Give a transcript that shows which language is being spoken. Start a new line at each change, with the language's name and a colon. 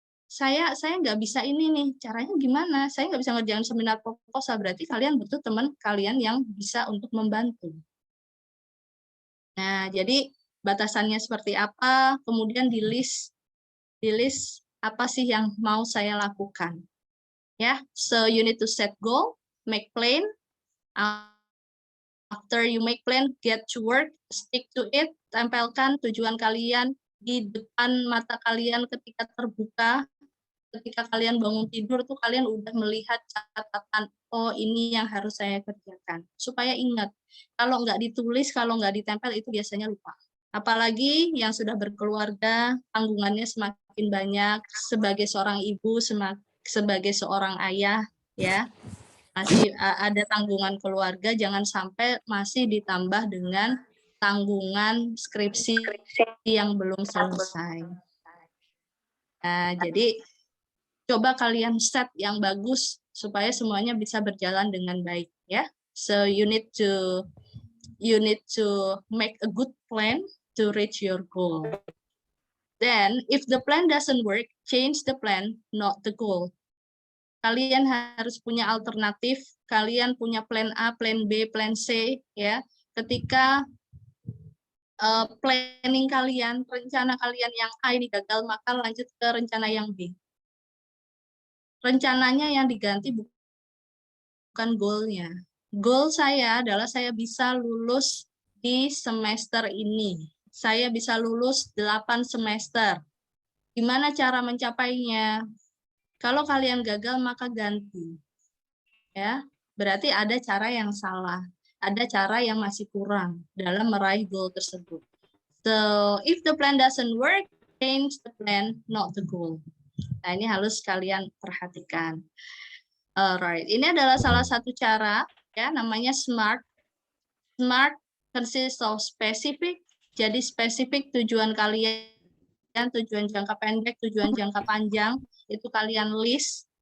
Indonesian: Saya nggak bisa ini nih, caranya gimana? Saya nggak bisa ngerjain seminar proposal, berarti kalian butuh teman kalian yang bisa untuk membantu. Nah, jadi batasannya seperti apa, kemudian di list apa sih yang mau saya lakukan. Ya,
English: so you need to set goal, make plan. After you make plan, get to work, stick to it,
Indonesian: tempelkan tujuan kalian di depan mata kalian ketika terbuka. Ketika kalian bangun tidur tuh kalian udah melihat catatan, oh ini yang harus saya kerjakan. Supaya ingat, kalau nggak ditulis, kalau nggak ditempel itu biasanya lupa. Apalagi yang sudah berkeluarga, tanggungannya semakin banyak, sebagai seorang ibu, sebagai seorang ayah, ya. masih ada tanggungan keluarga, jangan sampai masih ditambah dengan tanggungan skripsi yang belum selesai. Nah, jadi coba kalian set yang bagus supaya semuanya bisa berjalan dengan baik, ya.
English: So you need to make a good plan to reach your goal. Then, if the plan doesn't work, change the plan, not the goal.
Indonesian: Kalian harus punya alternatif, kalian punya plan A, plan B, plan C, ya. Ketika planning kalian, rencana kalian yang A ini gagal, maka lanjut ke rencana yang B. Rencananya yang diganti bukan goalnya. Goal saya adalah saya bisa lulus di semester ini. Saya bisa lulus 8 semester. Gimana cara mencapainya? Kalau kalian gagal, maka ganti. Ya, berarti ada cara yang salah. Ada cara yang masih kurang dalam meraih goal tersebut.
English: So, if the plan doesn't work, change the plan, not the goal.
Indonesian: Nah, ini harus kalian perhatikan. Alright, ini adalah salah satu cara, ya, namanya SMART.
English: SMART consists of specific,
Indonesian: jadi spesifik tujuan kalian, tujuan jangka pendek, tujuan jangka panjang, itu kalian list.